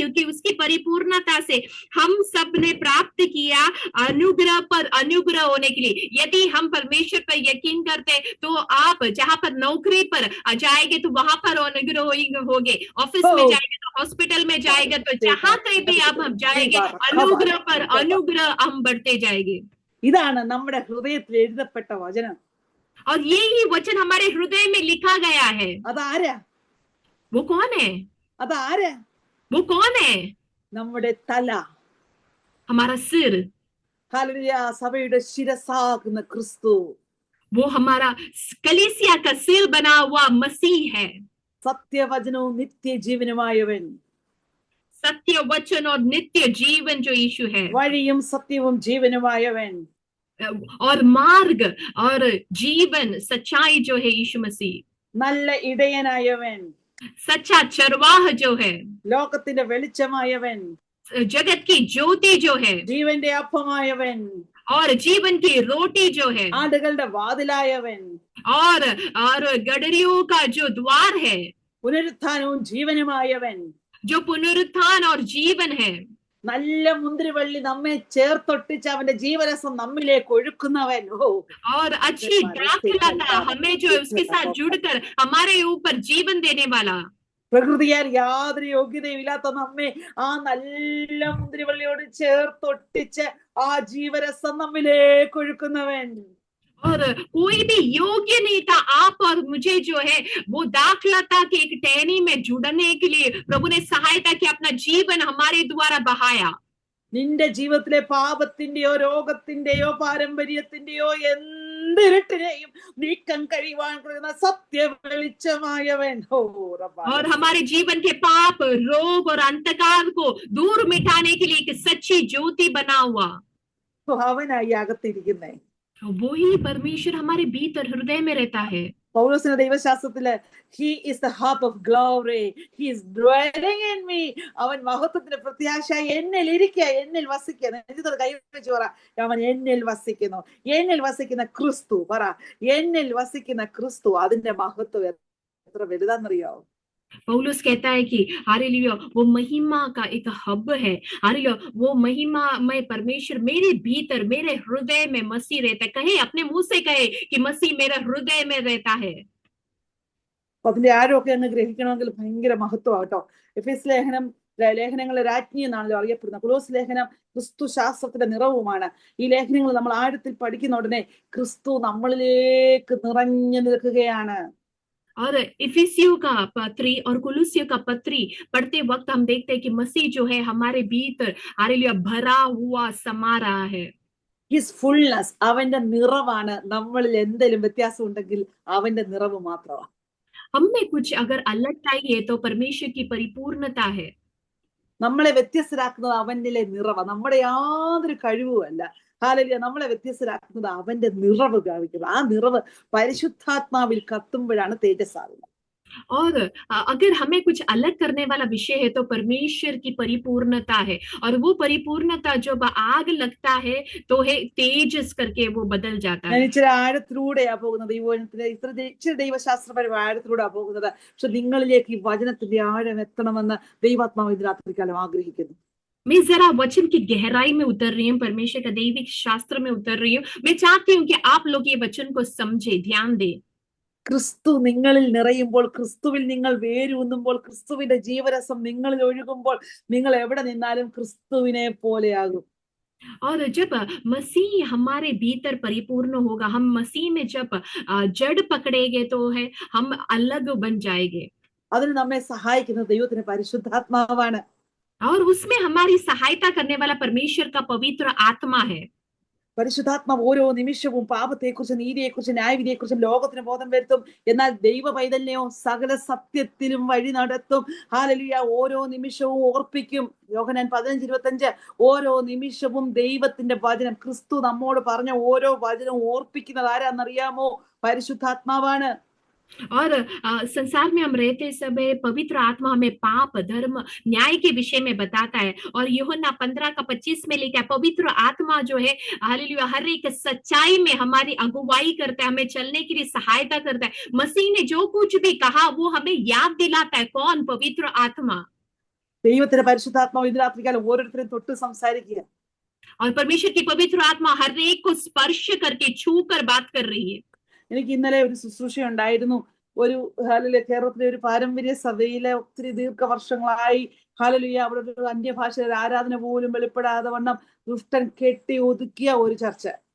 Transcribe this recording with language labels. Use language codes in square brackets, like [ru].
[hi] क्योंकि उसकी परिपूर्णता से हम सब ने प्राप्त किया अनुग्रह पर अनुग्रह होने के लिए. यदि हम परमेश्वर पर यकीन करते तो आप जहां पर नौकरी पर जाएंगे तो वहां पर अनुग्रह होंगे, ऑफिस में जाएंगे तो हॉस्पिटल में जाएंगे, तो जहां कहीं भी आप हम जाएंगे अनुग्रह पर अनुग्रह हम बढ़ते जाएंगे. [ml] ഇതാണ് നമ്മുടെ ഹൃദയത്തിൽ എഴുതപ്പെട്ട വചനം. [hi] और यही वचन हमारे हृदय में लिखा गया है. [ml] അതാരാ? [hi] वो कौन है? [ml] അതാരാ? [hi] वो कौन है? [ml] നമ്മുടെ തല, [hi] हमारा सिर. [ml] ഹല്ലേലൂയ. സഭയുടെ ശിരസാകുന്ന ക്രിസ്തു, [hi] वो हमारा कलीसिया का सिर बना हुआ मसीह है. [ml] സത്യവചനവും നിത്യജീവനുമായവൻ, [hi] सत्य वचन और नित्य जीवन जो यीशु है, [ml] വഴിയും സത്യവും ജീവനുമായവൻ, [hi] और मार्ग और जीवन सच्चाई जो है यीशु मसीह, [ml] നല്ല ഇടയനായവൻ, [hi] सच्चा चरवाह जो है, [ml] ലോകത്തിന്റെ വെളിച്ചമായവൻ, [hi] जगत की ज्योति जो है, [ml] ജീവന്റെ അപ്പമായവൻ, [hi] और जीवन की रोटी जो है, [ml] ആടുകളുടെ വാതിലായവൻ, [hi] और गडरियों का जो द्वार है, [ml] പുനരുത്ഥാനവും ജീവനുമായവൻ, [hi] जो पुनरुत्थान और जीवन है, [ml] നല്ല മുന്തിരിവള്ളി നമ്മെ ചേർത്തൊട്ടിച്ച് അവന്റെ ജീവരസം നമ്മിലേക്ക് ഒഴുക്കുന്നവൻ. [hi] और अच्छी दाखलता हमें जो उसके साथ जुड़कर हमारे ऊपर जीवन देने वाला. [ml] പ്രകൃതിയാൽ യാതൊരു യോഗ്യതയും ഇല്ലാത്ത നമ്മെ ആ നല്ല മുന്തിരിവള്ളിയോട് ചേർത്തൊട്ടിച്ച് ആ ജീവരസം നമ്മിലേക്ക് ഒഴുക്കുന്നവൻ. [hi] और कोई भी योग्य नहीं था आप और मुझे जो है वो दाखलता के एक टहनी में जुड़ने के लिए प्रभु ने सहायता की, अपना जीवन हमारे द्वारा बहाया. [ml] നിന്റെ ജീവിതത്തിലെ പാപത്തിന്റെയോ രോഗത്തിന്റെയോ പാരമ്പര്യത്തിന്റെയോ എന്തിരട്ടിനെയും നീക്കം കഴിയുവാൻ കഴിയുന്ന സത്യ വെളിച്ചമായവൻ. [hi] और हमारे जीवन के पाप, रोग और अंधकार को दूर मिटाने के लिए एक सच्ची ज्योति बना हुआ. [ml] അവനായി അകത്തിരിക്കുന്നേ. [hi] वही परमेश्वर हमारे भीतर हृदय में रहता है. [ml] പൗലോസിന്റെ ദൈവശാസ്ത്രത്തില് [en] he is the hope of glory, he is dwelling in me. [ml] അവൻ മഹത്വത്തിന്റെ പ്രത്യാശ എന്നിൽ ഇരിക്കുക, എന്നിൽ വസിക്കുക. നെഞ്ചത്തോട് കൈവച്ച് പറ, അവൻ എന്നിൽ വസിക്കുന്നു. എന്നിൽ വസിക്കുന്ന ക്രിസ്തു, പറ എന്നിൽ വസിക്കുന്ന ക്രിസ്തു. അതിന്റെ മഹത്വം എത്ര വലുതാന്നറിയാവോ? [hi] पौलुस कहता है कि हालेलुया वो महिमा का एक हब है, हालेलुया वो महिमा में परमेश्वर मेरे भीतर मेरे हृदय में मसीह रहता है। कहे अपने मुंह से कहे कि मसीह मेरे हृदय में रहता है। [ml] അതിന്റെ ആരൊക്കെ അങ്ങ് ഗ്രഹിക്കണമെങ്കിൽ ഭയങ്കര മഹത്വമാട്ടോ. എഫേസ് ലേഖനങ്ങളെ രാജ്ഞി എന്നാണല്ലോ അറിയപ്പെടുന്നത്. കൊലോസ് ലേഖനം ക്രിസ്തു ശാസ്ത്രത്തിന്റെ നിറവുമാണ്. ഈ ലേഖനങ്ങൾ നമ്മൾ ആഴത്തിൽ പഠിക്കുന്ന ഉടനെ ക്രിസ്തു നമ്മളിലേക്ക് നിറഞ്ഞു നിൽക്കുകയാണ്. [hi] और इफिसियों का पत्री और कुलुसियों का पत्री पढ़ते वक्त हम देखते हैं कि मसीह जो है हमारे भीतर हालेलुया भरा हुआ समा रहा है। [en] his fullness, [ml] അവന്റെ നിറവാണ്. നമ്മളിൽ എന്തെങ്കിലും വ്യത്യാസം ഉണ്ടെങ്കിൽ അവന്റെ നിറവ് മാത്രമാണ്. [hi] हमने कुछ अगर अलग चाहिए तो परमेश्वर की परिपूर्णता है। [ml] നമ്മളെ വ്യത്യസ്തരാക്കുന്നത് അവന്റെ നിറവാണ്, നമ്മുടെ യാതൊരു കഴിവുമല്ല. ഹാലേലൂയ. നമ്മളെ വ്യത്യസ്തരാക്കുന്നത് അവന്റെ നിറവ് കാണിക്കുന്നത്. ആ നിറവ് പരിശുദ്ധാത്മാവിൽ കത്തുമ്പോഴാണ് തേജസ്സാകുന്നത്. [hi] और अगर हमें कुछ अलग करने वाला विषय है तो परमेश्वर की परिपूर्णता है, और वो परिपूर्णता जब आग लगता है तो है तेजस करके वो बदल जाता [ml] ഞാൻ [hi] है। [ml] ഇച്ചിരി ആഴത്തിലൂടെയാ പോകുന്നത്, ഈ വചനത്തിന്റെ ഇച്ചിരി ദൈവശാസ്ത്രപരമായ ആഴത്തിലൂടെയാ പോകുന്നത്. പക്ഷെ നിങ്ങളിലേക്ക് ഈ വചനത്തിന്റെ ആഴം എത്തണമെന്ന് ദൈവാത്മാവ് ഇന്ന് രാത്രികാലം ആഗ്രഹിക്കുന്നു. [hi] मैं जरा वचन की गहराई में उतर रही हूँ, परमेश्वर का दैविक शास्त्र में उतर रही हूँ। मैं चाहती हूँ कि आप लोग ये वचन को समझे, ध्यान दें। [ml] ക്രിസ്തു നിങ്ങളിൽ നിറയുമ്പോൾ, ക്രിസ്തുവിൽ നിങ്ങൾ വേരൂന്നുമ്പോൾ, ക്രിസ്തുവിന്റെ ജീവരസം നിങ്ങളിൽ ഒഴുകുമ്പോൾ നിങ്ങൾ എവിടെ നിന്നാലും ക്രിസ്തുവിനെ പോലെയാകും. [hi] और जब मसीह हमारे भीतर परिपूर्ण होगा, हम मसीह में जब जड़ पकड़ेंगे तो है हम अलग बन जाएंगे। [ml] അതിന് നമ്മെ സഹായിക്കുന്നത് ദൈവത്തിന്റെ പരിശുദ്ധാത്മാവാണ്. [hi] और उसमें हमारी सहायता करने वाला परमेश्वर का पवित्र आत्मा है। [ml] പരിശുദ്ധാത്മാവ് ഓരോ നിമിഷവും പാപത്തെക്കുറിച്ചും നീതിയെക്കുറിച്ചും ന്യായവിധിയെക്കുറിച്ചും ലോകത്തിന് ബോധം വരുത്തും. എന്നാൽ ദൈവ പൈതലിനെയോ സകല സത്യത്തിലും വഴി നടത്തും. ഹല്ലേലൂയ. ഓരോ നിമിഷവും ഓർപ്പിക്കും. യോഹന്നാൻ 15:25 ഓരോ നിമിഷവും ദൈവത്തിന്റെ വചനം, ക്രിസ്തു നമ്മോട് പറഞ്ഞ ഓരോ വചനവും ഓർപ്പിക്കുന്നത് ആരാന്നറിയാമോ? പരിശുദ്ധാത്മാവാണ്. [hi] और संसार में हम रहते समय पवित्र आत्मा हमें पाप धर्म न्याय के विषय में बताता है, और यूहन्ना 15:25 में लिखा है पवित्र आत्मा जो है हालेलुया हर एक सच्चाई में हमारी अगुवाई करता है, हमें चलने के लिए सहायता करता है। मसीह ने जो कुछ भी कहा वो हमें याद दिलाता है। कौन? पवित्र आत्मा। [ml] ദൈവത്തിന്റെ പരിശുദ്ധാത്മാവ് ഇന്ന് രാത്രികാലം ഓരോരുത്തരും തൊട്ട് സംസാരിക്കുക. [hi] और परमेश्वर की पवित्र आत्मा हर एक को स्पर्श करके छू कर बात कर रही है। [ml] എനിക്ക് ഇന്നലെ ഒരു ശുശ്രൂഷ ഉണ്ടായിരുന്നു. ഒരു ഹല്ലേലൂയ കേരളത്തിലെ ഒരു പാരമ്പര്യ സഭയിലെ ഒത്തിരി ദീർഘവർഷങ്ങളായി ഹല്ലേലൂയ അവിടെ ഒരു അന്യഭാഷയുടെ ആരാധന പോലും വെളിപ്പെടാതെ വണ്ണം ദുഷ്ടൻ കെട്ടി ഒതുക്കിയ ഒരു ചർച്ച.